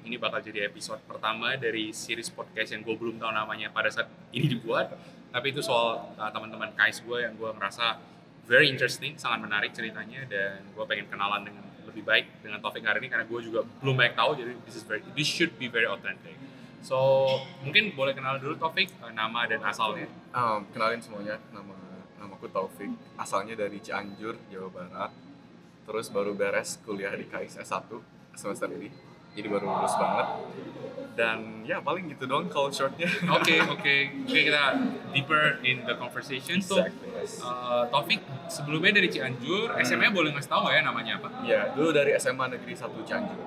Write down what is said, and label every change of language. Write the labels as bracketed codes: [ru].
[id] Ini bakal jadi episode pertama dari series podcast yang gue belum tahu namanya pada saat ini dibuat. Tapi itu soal teman-teman KAIS gue yang gue ngerasa [en] very interesting, [id] sangat menarik ceritanya. Dan gue pengen kenalan dengan lebih baik dengan Taufik hari ini karena gue juga belum banyak tahu. Jadi [en] this should be very authentic. [id] So mungkin boleh kenal dulu Taufik, nama dan asalnya. Kenalin semuanya, namaku Taufik, asalnya dari Cianjur, Jawa Barat. Terus baru beres kuliah di KAIS S1 semester ini, jadi baru lulus banget. Dan ya paling gitu doang kalau shortnya. Oke, kita [en] deeper in the conversation. Exactly, yes. [id] Taufik sebelumnya dari Cianjur, SMA boleh ngasih tahu nggak ya namanya apa? Ya, dulu dari SMA Negeri 1 Cianjur.